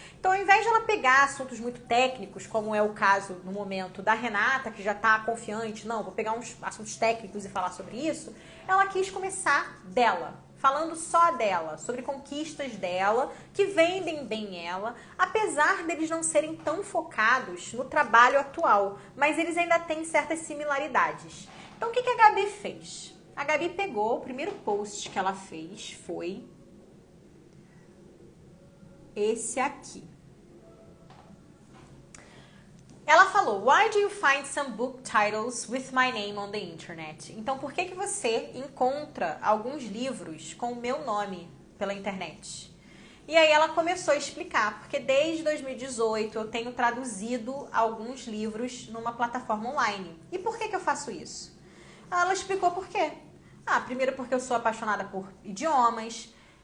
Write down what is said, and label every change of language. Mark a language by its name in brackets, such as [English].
[Portuguese] Então, ao invés de ela pegar assuntos muito técnicos, como é o caso no momento da Renata, que já está confiante, não, vou pegar uns assuntos técnicos e falar sobre isso, ela quis começar dela, falando só dela, sobre conquistas dela, que vendem bem ela, apesar deles não serem tão focados no trabalho atual, mas eles ainda têm certas similaridades. Então, o que a Gabi fez? A Gabi pegou, o primeiro post que ela fez foi esse aqui. Ela falou, [English] why do you find some book titles with my name on the internet? [Portuguese] Então, por que você encontra alguns livros com o meu nome pela internet? E aí ela começou a explicar, porque desde 2018 eu tenho traduzido alguns livros numa plataforma online. E por que eu faço isso? Ela explicou por quê. Primeiro porque eu sou apaixonada por idiomas.